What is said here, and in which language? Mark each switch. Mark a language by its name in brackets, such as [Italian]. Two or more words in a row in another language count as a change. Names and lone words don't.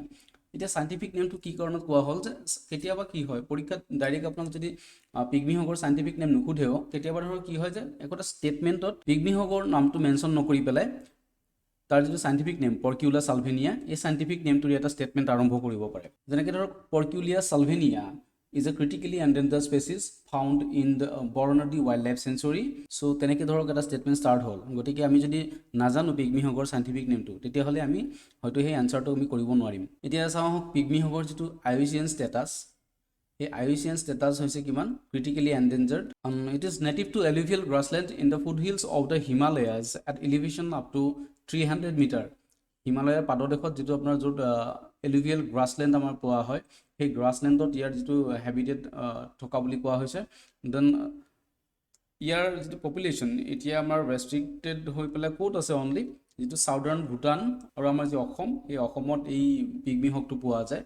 [Assamese] এটা [English] scientific nameটো [Assamese] কি কাৰণত কোৱা হল যে কেতিয়াবা কি হয় পৰীক্ষাত ডাইৰেক্ট আপোনাক যদি [English] pygmy hogৰ scientific name [Assamese] নুখুধেও, কেতিয়াবা ধৰক কি হয় যে একটা স্টেটমেন্টত [English] pygmy hogৰ [Assamese] নামটো মেনশন নকৰি পেলাই তাৰ যেটো [English] scientific name Porcula salvania [Assamese] এই [English] scientific nameটোৰ [Assamese] এটা স্টেটমেন্ট আৰম্ভ কৰিব পাৰে। যেনেকৈ ধৰক [English] পৰ্কিউলিয়া সালভেনিয়া is a critically endangered species found in the BARNADI wildlife sanctuary. [Assamese] So তেনেকৈ ধৰক এটা [English] statement start [Assamese] হ'ল। গতিকে আমি যদি নাজানো [English] pygmy hogৰ scientific nameটো [Assamese] তেতিয়াহ'লে আমি হয়তো সেই আনসাৰটো আমি কৰিব নোৱাৰিম। এতিয়া চাওক [English] pygmy hogৰ [Assamese] যেটো [English] IUCN status, [Assamese] এই [English] IUCN status [Assamese] হৈছে কিমান [English] critically endangered. It is native to alluvial grassland in the foothills of the Himalayas at elevation up to 300 meter. [Assamese] হিমালয়ৰ পাদদেশত যেটো আপোনাৰ য'ত [English] alluvial grassland [Assamese] আমাৰ পোৱা হয়, সেই গ্ৰাছলেণ্ডত ইয়াৰ যেটো হেবিটেট থকা বুলি কোৱা হৈছে। দেন ইয়াৰ যেটো পপুলেশ্যন এতিয়া আমাৰ ৰেষ্ট্ৰিক্টেড হৈ পেলাই ক'ত আছে অনলি যেটো সাউদাৰ্ণ ভুটান আৰু আমাৰ যে অসম, এই অসমত এই [English] pygmy hogটো [Assamese] পোৱা যায়।